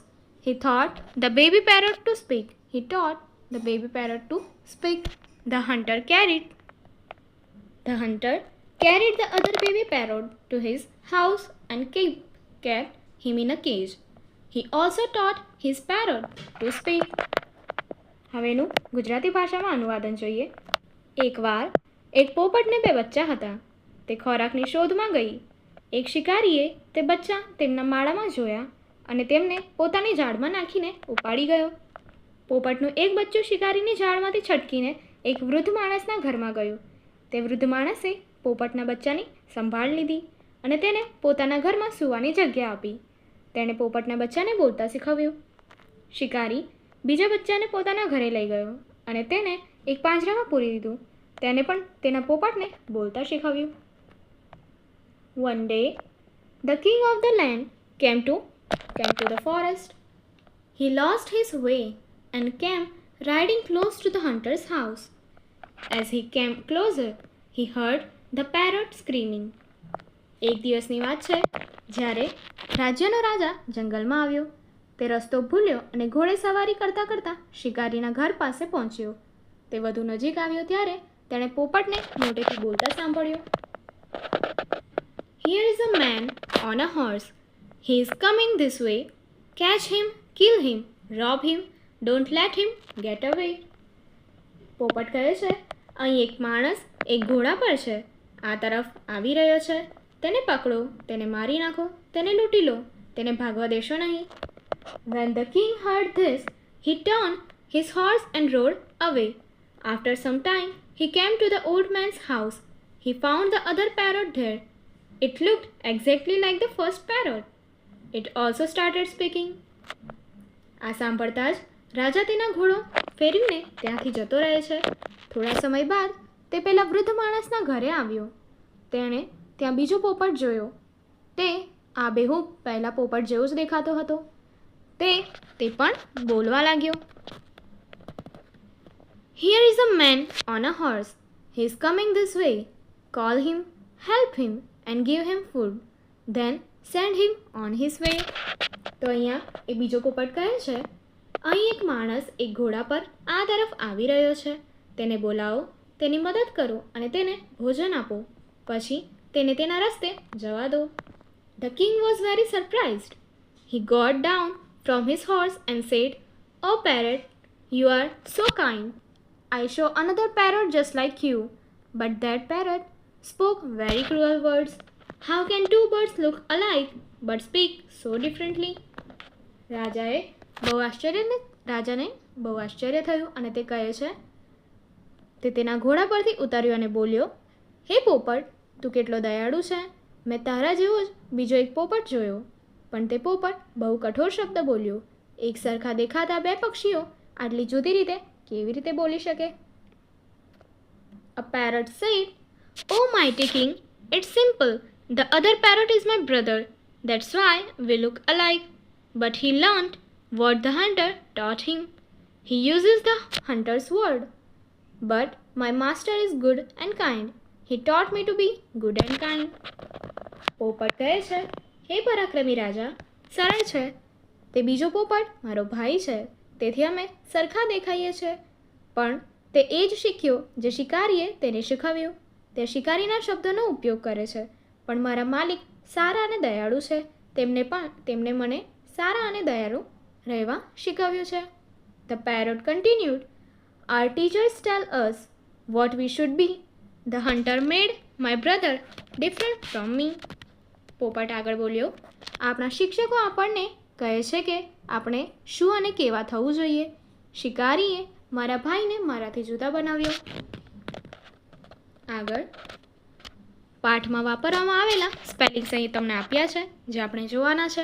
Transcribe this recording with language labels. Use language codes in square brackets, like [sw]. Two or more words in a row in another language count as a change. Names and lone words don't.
[en] He taught the baby parrot to speak. He taught the baby parrot to speak. The hunter carried the other baby parrot to his house and kept him in a cage. He also taught his parrot to speak. [gu] હવે એનું ગુજરાતી ભાષામાં અનુવાદન જોઈએ. એકવાર એક પોપટને 2 બચ્ચા હતા. તે ખોરાકની શોધમાં ગઈ. એક શિકારીએ તે બચ્ચા તેમના માળામાં જોયા અને તેમને પોતાની જાળમાં નાખીને ઉપાડી ગયો. પોપટનું એક બચ્ચું શિકારીની જાળમાંથી છટકીને એક વૃદ્ધ માણસના ઘરમાં ગયું. તે વૃદ્ધ માણસે પોપટના બચ્ચાની સંભાળ લીધી અને તેને પોતાના ઘરમાં સૂવાની જગ્યા આપી. તેણે પોપટના બચ્ચાને બોલતા શીખવ્યું. શિકારી બીજા બચ્ચાને પોતાના ઘરે લઈ ગયો અને તેને એક પાંજરામાં પૂરી દીધું. તેને પણ તેના પોપટને બોલતા શીખવ્યું. [en] One day, the king of the land came to the forest. He lost his way and came riding close to the hunter's house. As he came closer, he heard the parrot screaming. [gu] એક દિવસની વાત છે જ્યારે રાજ્યનો રાજા જંગલમાં આવ્યો. તે રસ્તો ભૂલ્યો અને ઘોડે સવારી કરતાં કરતાં શિકારીના ઘર પાસે પહોંચ્યો. તે વધુ નજીક આવ્યો ત્યારે તેણે પોપટને મોટેથી બોલતા સાંભળ્યો. [en] Here is a man on a horse. He is coming this way. Catch him, kill him, rob him. Don't let him get away. [gu] પોપટ કહે છે, અહીં એક માણસ એક ઘોડા પર છે. આ તરફ આવી રહ્યો છે. તેને પકડો, તેને મારી નાખો, તેને લૂંટી લો, તેને ભાગવા દેશો નહીં. [en] When the king heard this, he turned his horse and rode away. After some time, he came to the old man's house. He found the other parrot there. It looked exactly like the first parrot. It also started speaking. [gu] આ સાંભળતા જ રાજા તેના ઘોડો ફેરવીને ત્યાંથી જતો રહે છે. થોડા સમય બાદ તે પેલા વૃદ્ધ માણસના ઘરે આવ્યો. તેણે ત્યાં બીજો પોપટ જોયો. તે આબેહૂબ પહેલા પોપટ જેવો જ દેખાતો હતો. તે પણ બોલવા લાગ્યો. [en] Here is a man on a horse. He is coming this way. Call him, help him and give him food. Then send him on his way. [gu] તો અહીંયા એ બીજો પોપટ કહે છે, અહીં એક માણસ એક ઘોડા પર આ તરફ આવી રહ્યો છે. તેને બોલાવો, તેની મદદ કરો અને તેને ભોજન આપો. પછી તેને તેના રસ્તે જવા દો. [en] The king was very surprised. He got down from his horse and said, "Oh parrot, you are so kind. I saw another parrot just like you, but that parrot spoke very cruel words. How can two birds look alike but speak so differently?" [gu] રાજાને બહુ આશ્ચર્ય થયું અને તે કહે છે, તે તેના ઘોડા પરથી ઉતર્યો અને બોલ્યો, હે પોપટ, તું કેટલો દયાળુ છે. મેં તારા જેવો જ બીજો એક પોપટ જોયો, પણ તે પોપટ બહુ કઠોર શબ્દ બોલ્યો. એક સરખા દેખાતા બે પક્ષીઓ આટલી જુદી રીતે કેવી રીતે બોલી શકે? [en] A parrot said, "Oh mighty king, it's simple. The other parrot is my brother. That's why we look alike. But he learnt what the hunter taught him. He uses the hunter's word. But my master is good and kind. He taught me to be good and kind." [gu] પોપટ કહે છે, હે પરાક્રમી રાજા, સરળ છે. તે બીજો પોપટ મારો ભાઈ છે, તેથી અમે સરખા દેખાઈએ છીએ. પણ તે એ જ શીખ્યો જે શિકારીએ તેને શીખવ્યું. તે શિકારીના શબ્દોનો ઉપયોગ કરે છે, પણ મારા માલિક સારા અને દયાળુ છે. તેમણે મને સારા અને દયાળુ રહેવા શીખવ્યું છે. [en] The parrot continued, "Our teachers tell us what we should be. The hunter made my brother different from me." [gu] પોપટ આગળ બોલ્યો, આપણા શિક્ષકો આપણને કહે છે કે આપણે શું અને કેવા થવું જોઈએ. શિકારીએ મારા ભાઈને મારાથી જુદા બનાવ્યો. આગળ પાઠમાં વાપરવામાં આવેલા સ્પેલિંગ્સ અહીં તમને આપ્યા છે, જે આપણે જોવાના છે.